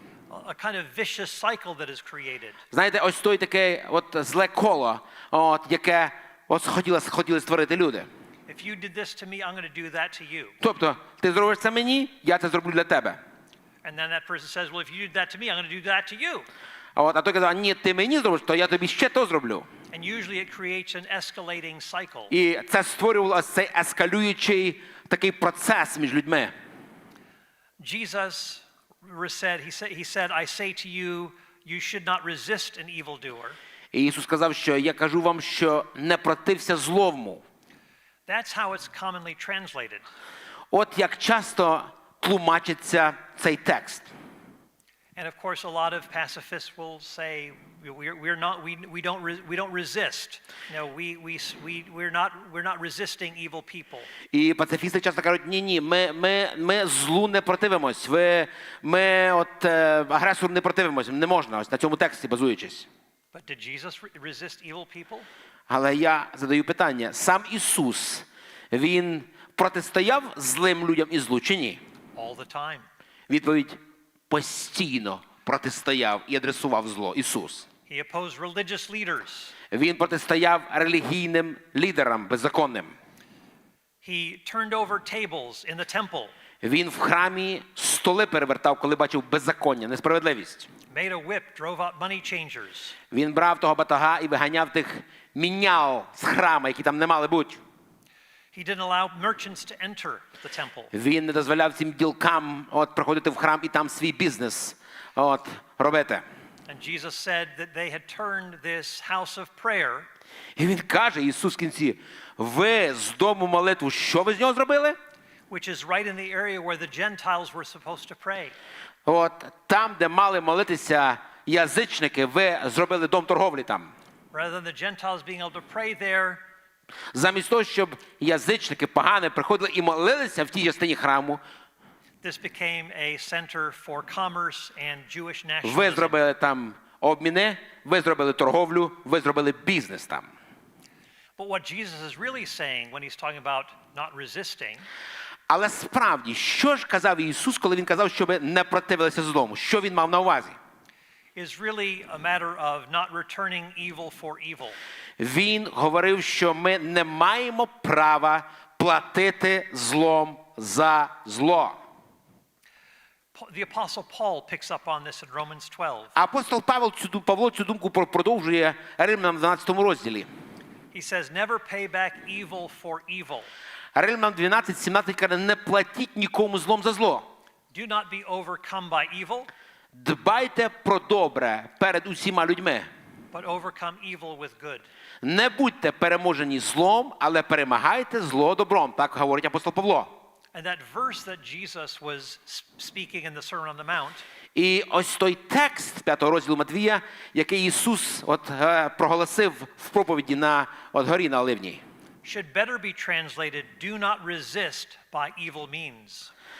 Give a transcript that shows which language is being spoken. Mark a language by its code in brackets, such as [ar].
[en] A kind of vicious cycle that is created. [uk] Знаєте, ось той таке зле коло, яке хотіли створити люди. [en] If you did this to me, I'm going to do that to you. [uk] Тобто, ти зробиш це мені, я це зроблю для тебе. [en] And then that person says, well, if you did that to me, I'm going to do that to you. [uk] А той казав: ні, ти мені зробиш, то я тобі ще то зроблю. [en] And usually it creates an escalating cycle. [uk] І це створювало цей ескалюючий такий процес між людьми. [en] Jesus he said, I say to you, you should not resist an evildoer. [uk] І Ісус сказав, що я кажу вам, що не протився злому. [en] That's how it's commonly translated. [uk] От як часто тлумачиться цей текст. [en] And of course, a lot of pacifists will say we don't resist. No, we're not resisting evil people. [uk] І пацифісти часто кажуть, ні, ми злу не противимось, ми агресору не противимось, не можна, ось на цьому тексті базуючись. [en] But did Jesus resist evil people? [uk] Але я задаю питання, сам Ісус, Він протистояв злим людям і злу чи ні? [en] All the time. [uk] Відповідь: постійно протистояв і адресував зло Ісус. [en] He opposed religious leaders. [uk] Він протистояв релігійним лідерам беззаконним. [en] He turned over tables in the temple. [uk] Він в храмі столи перевертав, коли бачив беззаконня, несправедливість. [en] Made a whip, drove out money changers. [uk] Він брав того батога і виганяв тих міняв з храма, які там не мали бути. [en] He didn't allow merchants to enter the temple. [uk] Він не дозволяв цим ділкам приходити в храм і там свій бізнес робити. [en] And Jesus said that they had turned this house of prayer. [uk] І він каже, Ісус в кінці: ви з дому молитву, що ви з нього зробили? [en] Which is right in the area where the Gentiles were supposed to pray. [uk] Там, де мали молитися язичники, ви зробили дом торговлі там. [en] Rather than the Gentiles being able to pray there, [uk] замість того, щоб язичники погани приходили і молилися в тій частині храму, [en] this became a center for commerce and Jewish nationalism. [uk] ви зробили там обміни, ви зробили торговлю, ви зробили бізнес там. [en] But what Jesus is really saying when he's talking about not resisting, [uk] але справді, що ж казав Ісус, коли Він казав, щоб не противилися злому? Що Він мав на увазі? [en] is really a matter of not returning evil for evil. [uk] Він говорив, що ми не маємо права платити злом за зло. [en] The Apostle Paul picks up on this in Romans 12. [uk] Апостол Павло цю думку продовжує Римлянам в 12 розділі. [en] He says, never pay back evil for evil. [uk] Римлянам 12:17 каже: не платіть нікому злом за зло. [en] Do not be overcome by evil. [uk] Дбайте про добре перед усіма людьми. [en] But overcome evil with good. [uk] Не будьте переможені злом, але перемагайте зло добром. Так говорить апостол Павло. [en] And that verse that Jesus was speaking in the Sermon on the Mount, [uk] і ось той текст 5 розділу Матвія, який Ісус проголосив в проповіді на горі на Оливній, [en] should better be translated, do not resist by evil means.